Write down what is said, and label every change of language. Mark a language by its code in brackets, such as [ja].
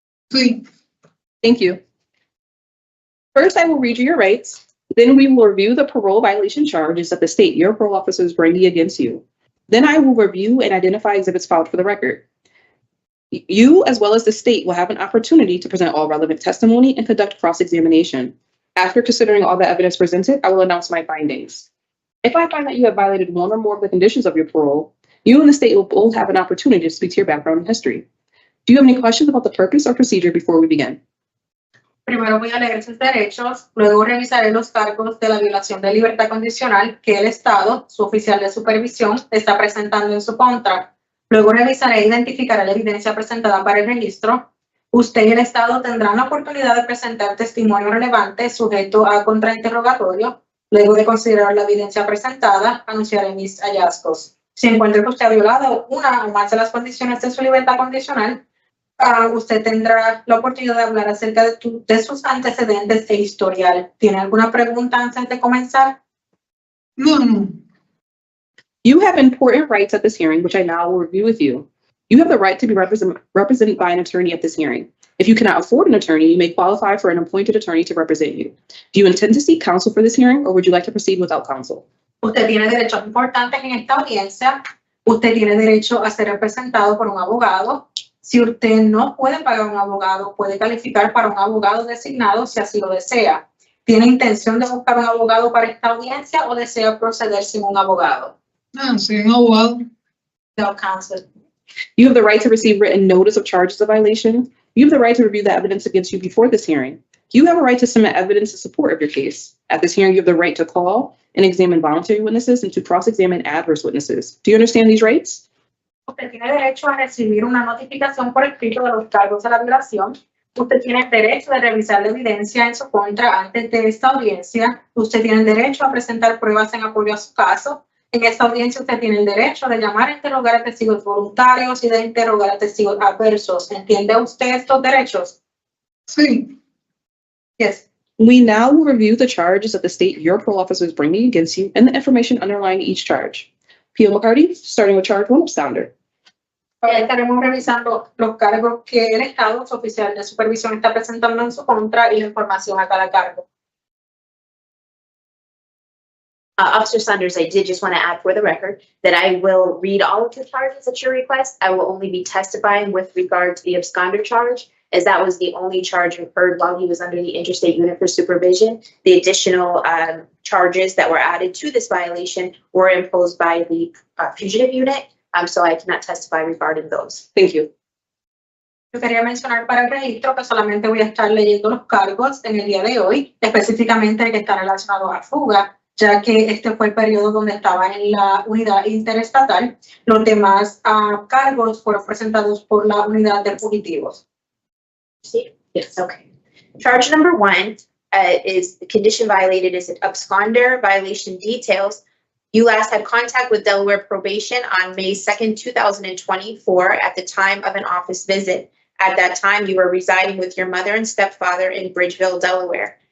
[es] Sí. [en] Thank you. First, I will read you your rights. Then we will review the parole violation charges that the state, your parole officers, bringing against you. Then I will review and identify exhibits filed for the record. You, as well as the state, will have an opportunity to present all relevant testimony and conduct cross-examination. After considering all the evidence presented, I will announce my findings. If I find that you have violated one or more of the conditions of your parole, you and the state will both have an opportunity to speak to your background and history. Do you have any questions about the purpose or procedure before we begin? [es] Primero voy a leer sus derechos, luego revisaré los cargos de la violación de libertad condicional que el Estado, su oficial de supervisión, está presentando en su contra. Luego revisaré e identificaré la evidencia presentada para el registro. Usted y el Estado tendrán la oportunidad de presentar testimonio relevante sujeto a contrainterrogatorio. Luego de considerar la evidencia presentada, anunciaré mis hallazgos. Si encuentro que usted ha violado una o más de las condiciones de su libertad condicional, usted tendrá la oportunidad de hablar acerca de sus antecedentes e historial. ¿Tiene alguna pregunta antes de comenzar? No. [en] You have important rights at this hearing, which I now will review with you. You have the right to be represented by an attorney at this hearing. If you cannot afford an attorney, you may qualify for an appointed attorney to represent you. Do you intend to seek counsel for this hearing, or would you like to proceed without counsel? [es] Usted tiene derechos importantes en esta audiencia. Usted tiene derecho a ser representado por un abogado. Si usted no puede pagar un abogado, puede calificar para un abogado designado si así lo desea. ¿Tiene intención de buscar un abogado para esta audiencia o desea proceder sin un abogado? Sin abogado. [en] No counsel. You have the right to receive written notice of charges of violation. You have the right to review the evidence against you before this hearing. You have a right to submit evidence in support of your case. At this hearing, you have the right to call and examine voluntary witnesses and to cross-examine adverse witnesses. Do you understand these rights? [es] Usted tiene derecho a recibir una notificación por escrito de los cargos de la violación. Usted tiene derecho de revisar la evidencia en su contra antes de esta audiencia. Usted tiene derecho a presentar pruebas en apoyo a su caso. En esta audiencia usted tiene el derecho de llamar a interrogar a testigos voluntarios y de interrogar a testigos adversos. ¿Entiende usted estos derechos? Sí. [en] Yes. We now will review the charges that the state your parole officer is bringing against you and the information underlying each charge. P.O. McCarty, starting with charge 1, absconder. [es] Ahora estaremos revisando los cargos que el Estado, su oficial de supervisión, está presentando en su contra y la información a cada cargo. [en] Officer Saunders, I did just want to add for the record that I will read all of the charges at your request. I will only be testifying with regard to the absconder charge, as that was the only charge incurred while he was under the interstate unit for supervision. The additional charges that were added to this violation were imposed by the fugitive unit, so I cannot testify regarding those. Thank you. [es] Yo quería mencionar para el registro que solamente voy a estar leyendo los cargos en el día de hoy, específicamente el que está relacionado a fuga, ya que este fue el periodo donde estaba en la unidad interestatal. Los demás cargos fueron presentados por la unidad de fugitivos. [en] See? Yes. Okay. Charge number 1 is the condition violated is an absconder violation details. You last had contact with Delaware probation on May 2nd, 2024 at the time of an office visit. At that time, you were residing with your mother and stepfather in Bridgeville, Delaware.